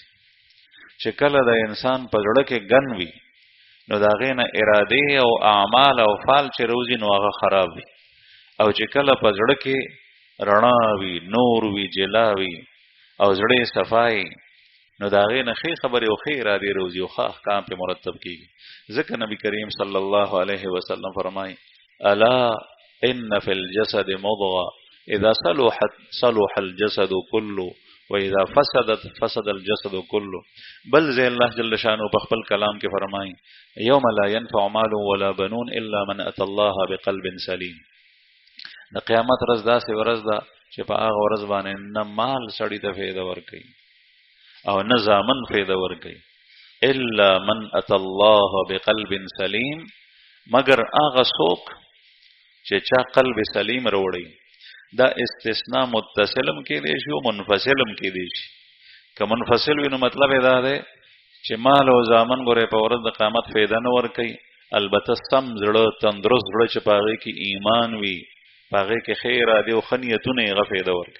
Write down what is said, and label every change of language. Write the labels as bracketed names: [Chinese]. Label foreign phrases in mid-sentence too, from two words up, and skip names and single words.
[Pashto] چې کله د انسان په زړه کې ګن وي نو د هغې نه ارادې او اعمال او فال چې روزي نو هغه خراب وي او چې کله په زړه کې رڼا وي نور وي جلا وي او زړه صفای نو د هغې نه ښې خبرې او ښې ارادې روزي او ښه احکام پې مرتب کېږي. [Arabic] ځکه نبي کریم صلی الله علیه وسلم فرمایي الا ان فی الجسد مضغه اذا صلح الجسد كله واذا فسدت فسد الجسد كله. [Pashto] بل زي الله جل شانه په خپل کلام کې فرمایي [Arabic] یوم لا ينفع مال ولا بنون الا من اتى الله بقلب سلیم. [Pashto] د قیامت ورځ داسې ورځ ده چې په هغه ورځ باندې نه مال سړي ته فایده ورکوي او نه زامن فایده ورکوي [Arabic] الا من اتى الله بقلب سلیم [Pashto] مگر هغه څوک چې چا قلب سلیم وروړي. دا استثناء متصلم کې دی شي او منفصلم کې دی شي. که منفصل وي نو مطلب یې دا دی چې مال او زامن ګورې په ورځ د قیامت فایده نه ورکوي البته سم زړه تندرست زړه چې په هغې کې ایمان وي په هغې کې ښې ارادې او ښه نیتونه یې هغه فایده ورکوي.